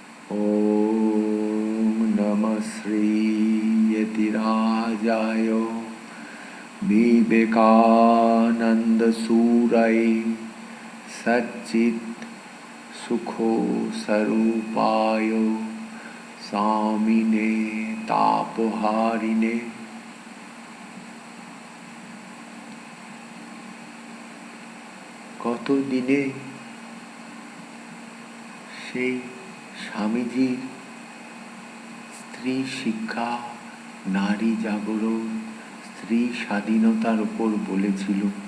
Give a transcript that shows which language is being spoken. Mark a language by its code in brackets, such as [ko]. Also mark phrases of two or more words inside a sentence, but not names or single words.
[sa] ॐ नमः श्रीयतिराजाय विवेकानन्दसूरये सच्चित् सुखो स्वरूपाय स्वामिने तापहारिणे। [bn] কতদিনে সেই স্বামীজির স্ত্রী শিক্ষা, নারী জাগরণ, স্ত্রী স্বাধীনতার উপর বলেছিল।